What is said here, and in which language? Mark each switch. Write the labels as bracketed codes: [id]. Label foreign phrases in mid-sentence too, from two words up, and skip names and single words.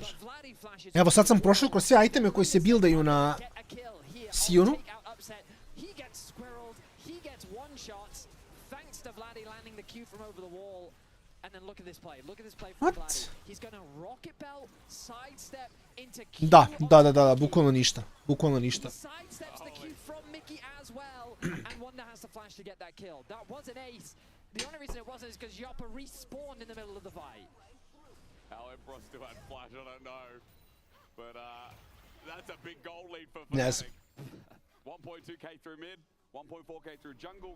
[sr] Evo sad sam prošao kroz sve iteme koji se buildaju na Sionu. [en] What? [sr] Da, bukvalno ništa. Bukvalno ništa. [en] The only reason it wasn't is because Yoppa respawned in the middle of the fight. How Emperor still had flash, I don't know. But that's a big goal lead for Fnatic. Yes. 1.2k through mid, 1.4k through jungle.